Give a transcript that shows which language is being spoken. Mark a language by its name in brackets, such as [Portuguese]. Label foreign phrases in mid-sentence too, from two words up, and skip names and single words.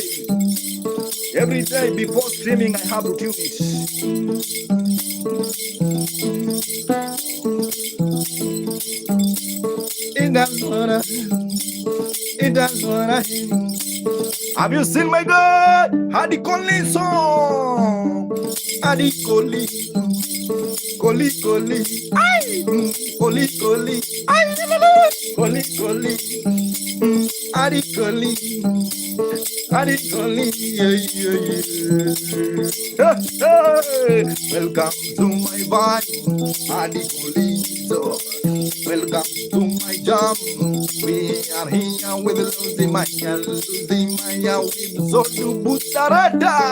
[English] Every day before streaming, I have to tune it. Have you seen my God? Hadi Conley song. Hadi Coli. Coli. Ay. Coli. Ay. Coli. Hadi Coli. Welcome to my vibe. Hadi Coli. Welcome to my jam. We are here with Losing Maya with Zodu Butarada.